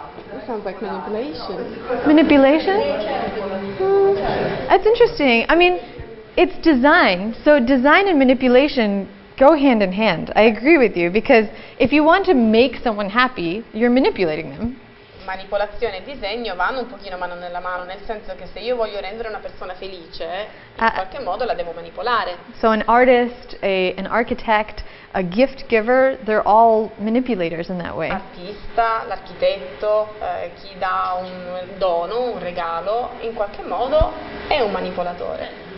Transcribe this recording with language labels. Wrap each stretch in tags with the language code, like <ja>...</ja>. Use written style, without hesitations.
<en>That sounds like manipulation. Manipulation? That's interesting. I mean, it's design. So design and manipulation go hand in hand. I agree with you, because if you want to make someone happy, you're manipulating them.</en> <it>Manipolazione e disegno vanno un pochino mano nella mano, nel senso che se io voglio rendere una persona felice, in qualche modo la devo manipolare.</it> <en>So an artist, an architect, a gift giver, they're all manipulators in that way.</en> <it>Artista, l'architetto, chi dà un dono, un regalo, in qualche modo è un manipolatore.</it>